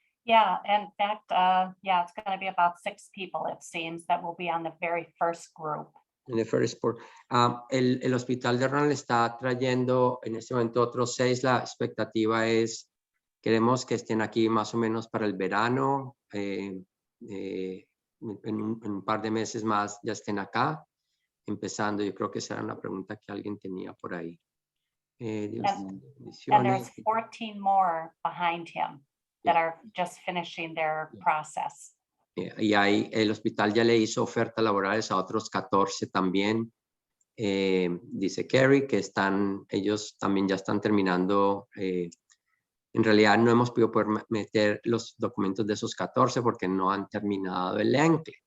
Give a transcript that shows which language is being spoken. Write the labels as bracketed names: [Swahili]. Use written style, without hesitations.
[English] Yeah, in fact, yeah, it's going to be about 6 people, it seems, that will be on the very first group. [Spanish] En el [English] first sport. [Spanish] El hospital de Ronald está trayendo en este momento otros 6. La expectativa es, queremos que estén aquí más o menos para el verano. En un par de meses más ya estén acá. Empezando, yo creo que esa era una pregunta que alguien tenía por ahí. [English] And there's 14 more behind him that are just finishing their process. [Spanish] Y ahí el hospital ya le hizo ofertas laborales a otros 14 también. Dice Carrie que ellos también ya están terminando. En realidad no hemos podido poder meter los documentos de esos 14 porque no han terminado el Nclex.